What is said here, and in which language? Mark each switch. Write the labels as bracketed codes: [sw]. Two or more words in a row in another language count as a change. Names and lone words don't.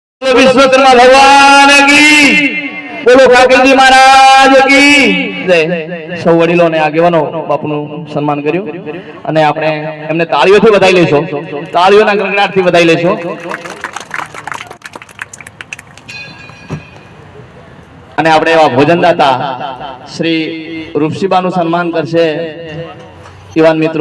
[hi] बोलो विश्वकर्मा भगवान की, बोलो काकरजी महाराज की जय। [gu] સૌ વડીલોને આગેવાનો બાપુનું સન્માન કર્યું અને આપણે એમને તાળીઓથી વધાવી લેશો, તાળીઓના ગણગણાટથી વધાવી લેશો। અને આપણે એવા ભોજનદાતા શ્રી રૂપસીબાનું સન્માન કરશે યુવાન મિત્રો।